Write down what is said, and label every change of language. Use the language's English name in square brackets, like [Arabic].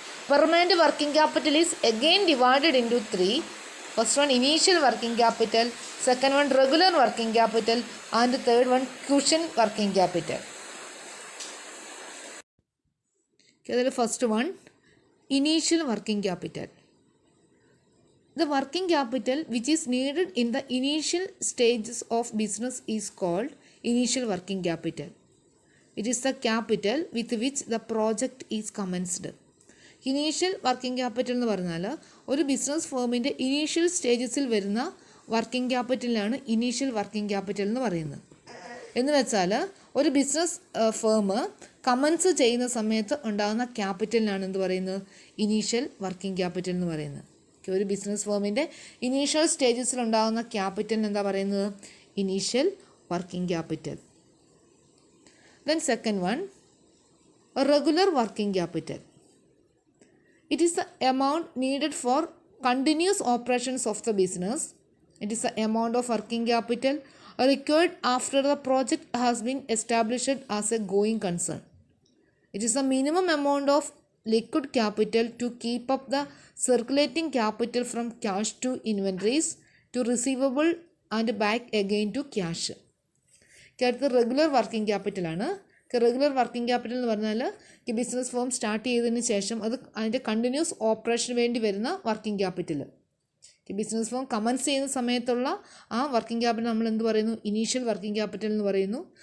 [English] Permanent working capital is again divided into 3. First one initial working capital, second one regular working capital and third one cushion working capital. [Malayalam] അതിൽ first one initial working capital. [English] The working capital which is needed in the initial stages of business is called initial working capital. It is the capital with which the project is commenced. [Malayalam] Initial working capital എന്ന് പറഞ്ഞാൽ ഒരു business ഫേമിൻ്റെ initial സ്റ്റേജസിൽ വരുന്ന working ക്യാപിറ്റലിനാണ് initial working capital എന്ന് പറയുന്നത്. എന്ന് വെച്ചാൽ ഒരു business firm comments ചെയ്യുന്ന സമയത്ത് ഉണ്ടാകുന്ന ക്യാപിറ്റലിനാണ് എന്ത് പറയുന്നത്, ഇനീഷ്യൽ വർക്കിംഗ് ക്യാപിറ്റൽ എന്ന് പറയുന്നത്. ഒരു ബിസിനസ് ഫേമിൻ്റെ ഇനീഷ്യൽ സ്റ്റേജസിൽ ഉണ്ടാകുന്ന ക്യാപിറ്റലിന് എന്താ പറയുന്നത്, initial working capital. [English] Then second one regular working capital. It is the amount needed for continuous operations of the business. It is the amount of working capital required after the project has been established as a going concern. It is the minimum amount of liquid capital to keep up the circulating capital from cash to inventories to receivable and back again to cash. [Malayalam] അടുത്ത regular working ക്യാപിറ്റലാണ്. Regular working capital എന്ന് പറഞ്ഞാൽ ഈ business firm start ചെയ്തതിന് ശേഷം അതിൻ്റെ continuous ഓപ്പറേഷന് വേണ്ടി വരുന്ന working capital. ഈ ബിസിനസ് ഫേം കമൻസ് ചെയ്യുന്ന സമയത്തുള്ള ആ വർക്കിംഗ് ക്യാപിറ്റൽ നമ്മൾ എന്ത് പറയുന്നു, ഇനീഷ്യൽ വർക്കിംഗ് ക്യാപിറ്റൽ എന്ന് പറയുന്നു.